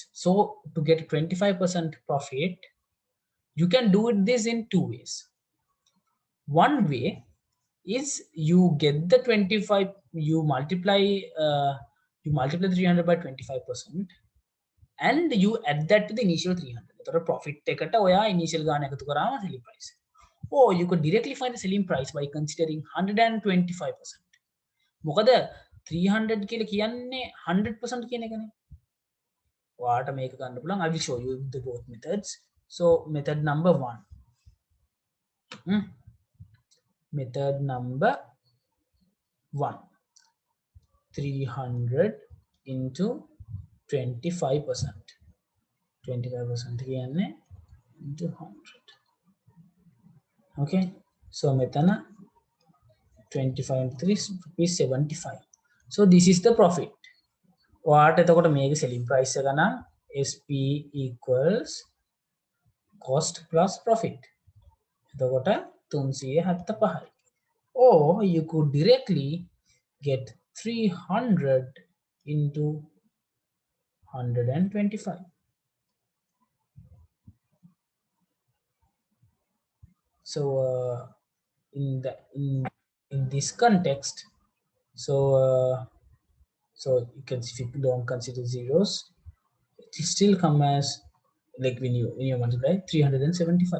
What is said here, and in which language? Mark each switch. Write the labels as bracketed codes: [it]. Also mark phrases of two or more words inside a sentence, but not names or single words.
[en] So to get 25% profit, you can do this in two ways. One way is you get the 25, you multiply 300 by 25%, and you add that to the initial 300. So profit [si] එකට ඔයා initial ගාන එකතු කරාම [en] selling price. Or you could directly find the selling price by considering 125%. [si] මොකද 300 කියලා කියන්නේ 100% කියන එකනේ. ඔයාට මේක ගන්න පුළුවන්. [en] I will show you the both methods. So method number 1. Method number 1. 300 into 25%. [si] 25% කියන්නේ into 100. [en] Okay, so metana 25 into 3 is 75. So this is the profit. [si] ඔයාට එතකොට මේක [en] selling price [si] එක නම් [en] SP equals cost plus profit. [si] එතකොට 375. [en] Or you could directly get 300 into 125. So in this context, so you can, if you don't consider zeros, it still come as like when you multiply 375.